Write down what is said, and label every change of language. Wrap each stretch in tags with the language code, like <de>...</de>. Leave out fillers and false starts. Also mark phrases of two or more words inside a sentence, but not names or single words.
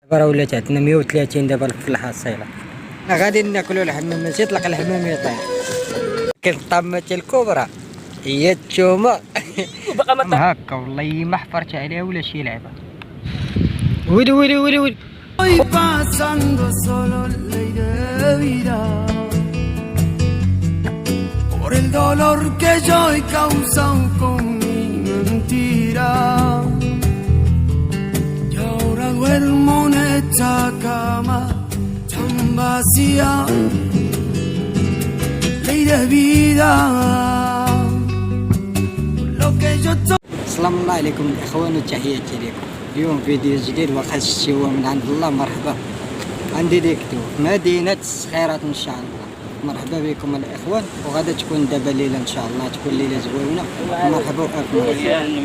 <ar>دابا ولات عندنا 130 دابا في الحصيله. غادي ناكلوا الحمام ماشي يطلق الحمام يطير. كالطامه الكبرى هي التومه هكا والله ما حفرت عليها ولا شي لعبه. ويلي ويلي ويلي ويلي</ar> <es>por el dolor que yo he causado con mi mentira. Y ahora duermo en esta cama tan vacía. Ley de vida. Lo que yo</es> <ar>السلام الله عليكم الاخوان وتحياتي لكم. اليوم فيديو جديد وخاص الشوا من عند الله. مرحبا عندي ديكتو مدينة الصخيرات ان شاء الله. مرحبا بكم الاخوان. وغادا تكون دابا ليله ان شاء الله، تكون ليله زوينه. مرحبا بكم.</ar>